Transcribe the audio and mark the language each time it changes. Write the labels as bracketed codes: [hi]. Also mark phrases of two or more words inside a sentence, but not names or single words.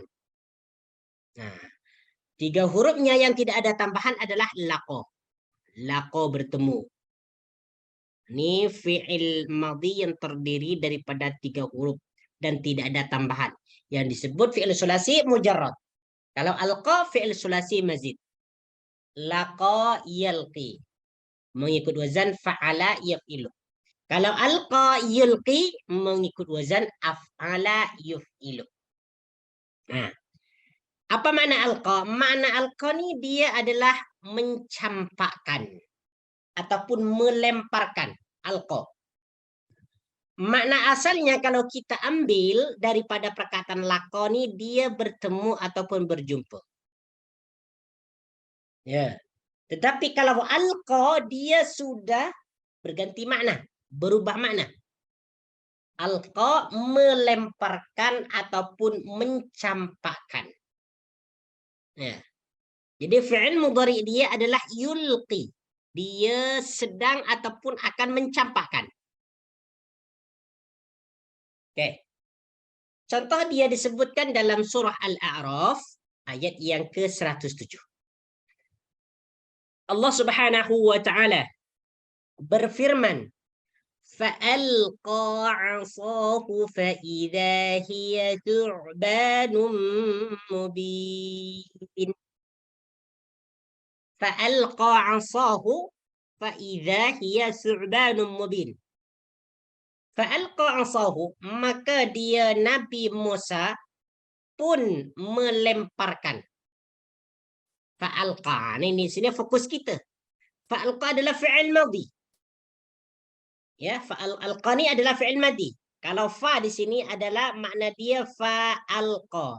[ms] Nah, 3 hurufnya yang tidak ada tambahan adalah laqo. Laqo bertemu. Ini [ar] فعل ماض [ms] yang terdiri daripada 3 huruf dan tidak ada tambahan. Yang disebut [ar] فعل ثلاثي مجرد. [ms] Kalau alqa [ar] فعل ثلاثي مزيد. لقي يلقى. [ms] Mengikut [ar] وزن فعل يفعل. [ms] Kalau [ar] ألقى يلقي [ms] mengikut [ar] وزن أفعل يفعل. [ms] Nah, Apa makna alqa? Makna alqa ni dia adalah mencampakkan ataupun melemparkan. Alqa. Makna asalnya kalau kita ambil daripada perkataan lakoni, dia bertemu ataupun berjumpa. Ya. Tetapi kalau alqa dia sudah berganti makna, berubah makna. Alqa melemparkan ataupun mencampakkan. Ya. Jadi [ar] فعل مضارع [ms] dia adalah yulqi. Dia sedang ataupun akan mencampakkan. Oke. Contoh dia disebutkan dalam surah Al-A'raf ayat yang ke-107. Allah [ar] سبحانه وتعالى [ms] berfirman, [ar] فَأَلْقَى عَصَاهُ فَإِذَا هِيَ ثُعْبَانٌ مُبِينٌ. فَأَلْقَى عَصَاهُ فَإِذَا هِيَ ثُعْبَانٌ مُبِينٌ. فَأَلْقَى عَصَاهُ, [ms] maka dia Nabi Musa pun melemparkan. Fa'alqa. Ini sini fokus kita. Fa'alqa adalah [ar] فعل ماض. [ms] Ya, fa'alqa ni adalah [ar] فعل ماض. [ms] Kalau fa di sini adalah makna dia fa'alqa.